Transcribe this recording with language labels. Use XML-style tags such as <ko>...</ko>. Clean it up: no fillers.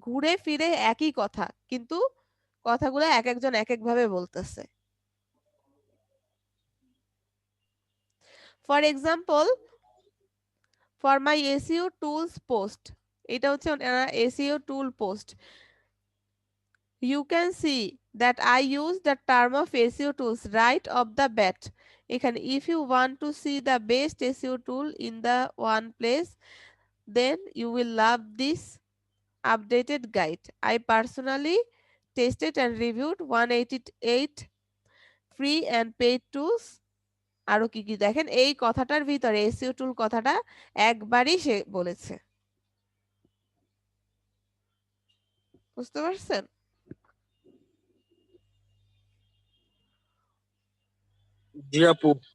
<bn>ঘুরে ফিরে একই কথা, কিন্তু কথাগুলো এক একজন এক একভাবে বলতেছে।</bn> <en>for example, for my SEO tools post,</en> <bn>এটা হচ্ছে SEO tool post.</bn> <en>You can see that I use the term of SEO tools right off the bat.</en> <bn>এখানে</bn> <en>if you want to see the best SEO tool in the one place, then you will love this updated guide. I personally tested and reviewed 188 free and paid tools.</en> <bn>আরো কি কি দেখেন, এই কথাটার ভিতরে SEO টুল কথাটা একবারই সে বলেছে। বুঝতে পারছেন? জি আপু,</bn>